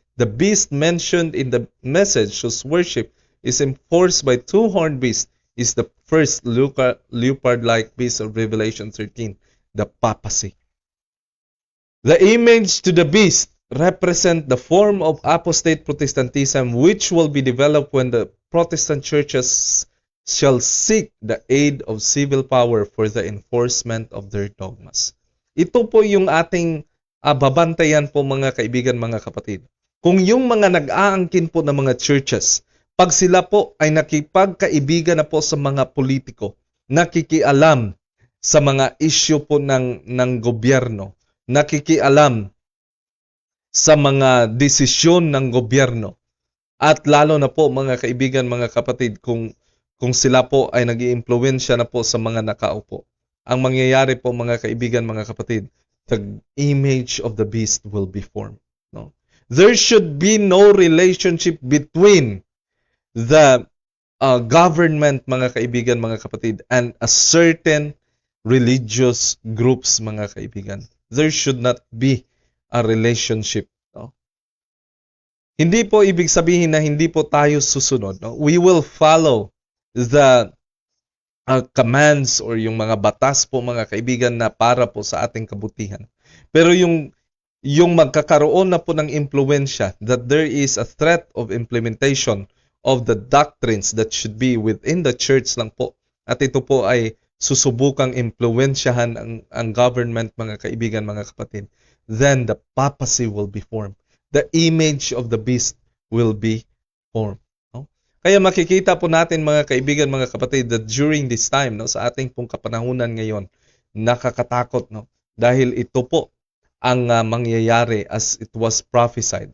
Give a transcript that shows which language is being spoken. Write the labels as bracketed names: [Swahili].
[English] The beast mentioned in the message whose worship is enforced by two-horned beasts is the first leopard-like beast of Revelation 13, the papacy. The image to the beast represent the form of apostate Protestantism which will be developed when the Protestant churches shall seek the aid of civil power for the enforcement of their dogmas. [Filipino] Ito po yung ating babantayan po mga kaibigan, mga kapatid. Kung yung mga nag-aangkin po ng mga churches, pag sila po ay nakipagkaibigan na po sa mga politiko, nakikialam sa mga issue po ng gobyerno, nakikialam sa mga desisyon ng gobyerno, at lalo na po mga kaibigan, mga kapatid, kung sila po ay nag-iimpluwensya na po sa mga nakaupo, ang mangyayari po mga kaibigan, mga kapatid, [English] the image of the beast will be formed. No? There should be no relationship between the government, [Filipino] mga kaibigan, mga kapatid, [English] and a certain religious groups, [Filipino] mga kaibigan. [English] There should not be a relationship. [Filipino] No? Hindi po ibig sabihin na hindi po tayo susunod. No? [English] We will follow the commands [Filipino] or yung mga batas po mga kaibigan na para po sa ating kabutihan. Pero yung magkakaroon na po ng impluwensya, [English] that there is a threat of implementation of the doctrines that should be within the church [Filipino] lang po. At ito po ay susubukang impluwensyahan ang government, mga kaibigan, mga kapatid. [English] Then the papacy will be formed. the image of the beast will be formed. No? [Filipino] Kaya makikita po natin mga kaibigan, mga kapatid, [English] that during this time, [Filipino] no, sa ating pong kapanahunan ngayon, nakakatakot, no? Dahil ito po ang mangyayari [English] as it was prophesied.